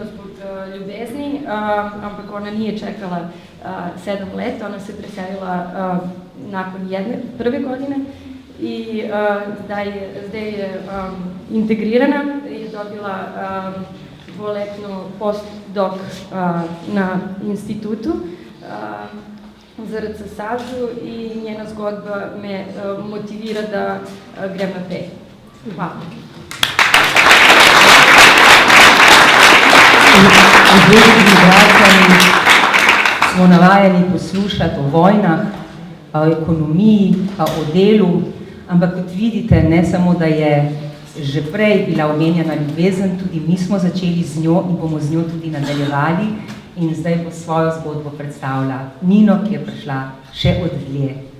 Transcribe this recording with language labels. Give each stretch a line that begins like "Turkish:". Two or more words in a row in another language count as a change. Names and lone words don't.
Serbian: zbog ljubezni, ampak ona nije čekala 7 let, ona se preselila nakon prve godine i zdaj je integrirana i dobila dvoletnu postdoc na institutu ZRC SAZU i njena
Slovenian: zgodba me motivira da grem naprej. Hvala. V zvezi z migracijami smo navajeni poslušati o vojnah, o ekonomiji, pa o delu, ampak kot vidite, ne samo, da je že prej bila omenjena ljubezen, tudi mi smo začeli z njo in bomo z njo tudi nadaljevali in zdaj bo svojo zgodbo predstavila Nino, ki je prišla še od dlje.